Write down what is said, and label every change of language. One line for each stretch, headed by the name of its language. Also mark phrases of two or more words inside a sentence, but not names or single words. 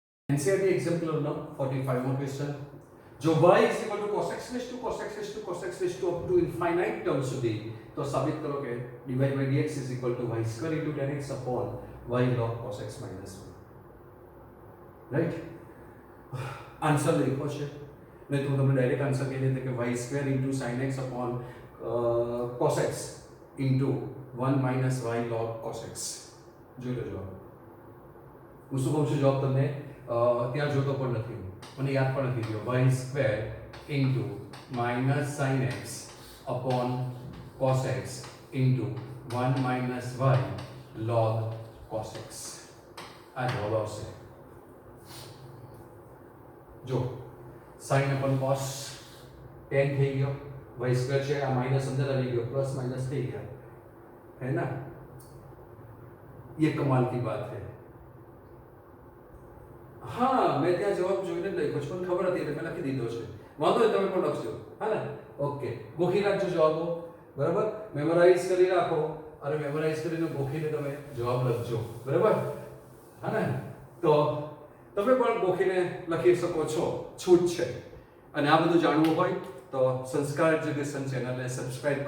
English: NCERT एग्जाम्पल
Gujarati: નો 45મો ક્વેશ્ચન જો
English: y is equal to cos x raised to cos x raised to cos x raised to up to infinite term
Gujarati: સુધી તો સાબિત કરો કે
English: dy by dx is equal to y square into tan x upon y log cos x minus 1 right answer
Gujarati: લખ્યો છે નહીં તો તમને
English: direct answer
Gujarati: કહી દેતે કે
English: y square into sin x upon cos x into 1 minus y log cos x
Gujarati: જોઈ લો જવાબ હું શું કહું છું જવાબ તમને ત્યાં જોતો પણ નથી મને યાદ પણ નથી રહ્યો
English: y square into minus sin x upon cos x into 1 minus y log cos x
Gujarati: આ જવાબ આવશે જો
English: sin upon cos tan
Gujarati: થઈ ગયો
English: y square
Gujarati: છે આ માઈનસ અંદર આવી ગયો
English: plus minus
Gujarati: થઈ ગયા
Hindi: है ना ये कमाल की बात है हाँ मैं
Gujarati: ત્યાં જવાબ જોઈને લખ્યો છે પણ ખબર હતી એટલે મેં લખી દીધો છે વાંધો નહીં તમે પણ લખજો હા ને ઓકે ગોખી રાખજો જવાબો બરાબર મેમોરાઇઝ કરી રાખો અને મેમોરાઇઝ કરીને ગોખીને તમે જવાબ લખજો બરાબર હા ને તો તમે પણ ગોખીને લખી શકો છો છૂટ છે અને આ બધું જાણવું હોય તો સંસ્કાર એજ્યુકેશન ચેનલને સબસ્ક્રાઇબ